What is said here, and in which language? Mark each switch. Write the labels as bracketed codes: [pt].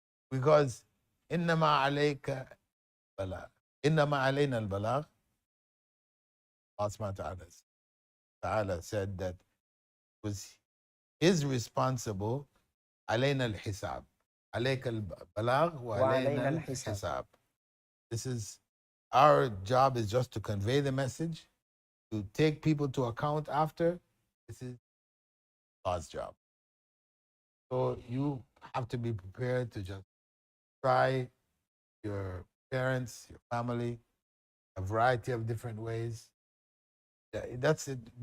[en] Because [ar] إنما عليك البلاغ إنما علينا البلاغ. [en] Allah subhanahu wa ta'ala said that it was his responsible [ar] علينا الحساب. عليك البلاغ وعلينا الحساب. [en] This is our job, is just to convey the message, to take people to account after. This is God's job. So you have to be prepared to just try your parents, your family, a variety of different ways. That's it.